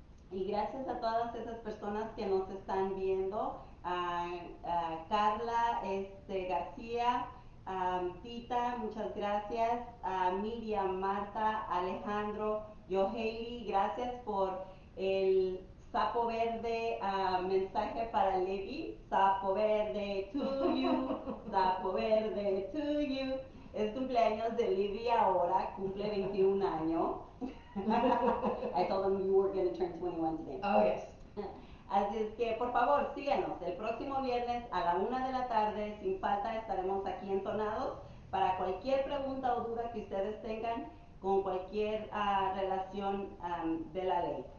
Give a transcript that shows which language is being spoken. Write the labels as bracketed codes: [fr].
[es] Y gracias a todas esas personas que nos están viendo, a Carla García, Tita, muchas gracias, a Miriam, Marta, Alejandro, Yoheiri, gracias por el sapo verde mensaje para Levi. Sapo verde [en] to you, sapo verde to you. [es] Es cumpleaños de Levi ahora, cumple 21 años. [en] I told them you were going to turn 21 today. Oh, yes. [es] Así es que, por favor, síganos. El próximo viernes a la 1 de la tarde, sin falta, estaremos aquí entonados para cualquier pregunta o duda que ustedes tengan con cualquier relación de la ley.